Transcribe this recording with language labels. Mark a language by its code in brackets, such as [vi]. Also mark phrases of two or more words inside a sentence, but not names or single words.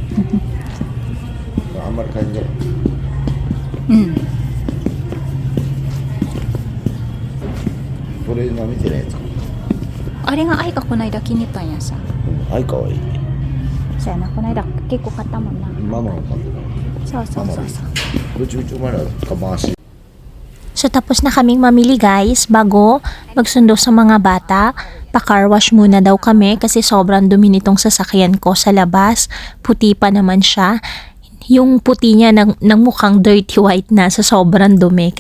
[ja] あんまり買いに行かない。うん。トレーナー見てないやつか。あれが愛がこないだ気に入ったんやさ。愛かわいい。そやな、こないだ結構買ったもんな。ママが買ってそうそうそうそう。た。Lucu-lucu mana kamasi. [tl] So tapos na kaming mamili guys, bago magsundo sa mga bata, pa-car wash muna daw kami kasi sobrang dumi nitong sasakyan ko sa labas. Puti pa naman siya. Yung puti niya ng mukhang [en] dirty white [tl] na sa sobrang dumi.